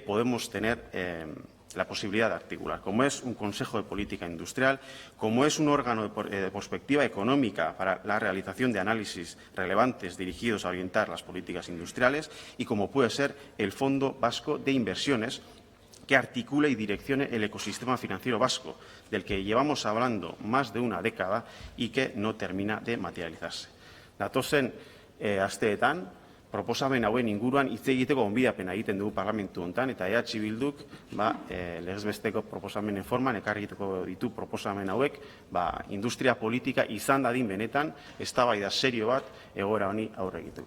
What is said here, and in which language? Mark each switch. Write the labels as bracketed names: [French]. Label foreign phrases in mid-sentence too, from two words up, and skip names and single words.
[Spanish] podemos tener la posibilidad de articular, como es un Consejo de Política Industrial, como es un órgano de perspectiva económica para la realización de análisis relevantes dirigidos a orientar las políticas industriales y como puede ser el Fondo Vasco de Inversiones, que articule y direccione el ecosistema financiero vasco, del que llevamos hablando más de una década y que no termina de materializarse. [Basque] Datozen asteetan, proposamen hauen inguruan hitz egiteko gonbidapena egiten dugu parlamentu hontan, eta Bilduk legez besteko proposamenen forman ekarriko ditu proposamen hauek industria politika izan dadin benetan eztabaida serio bat egoera honi aurre egiteko.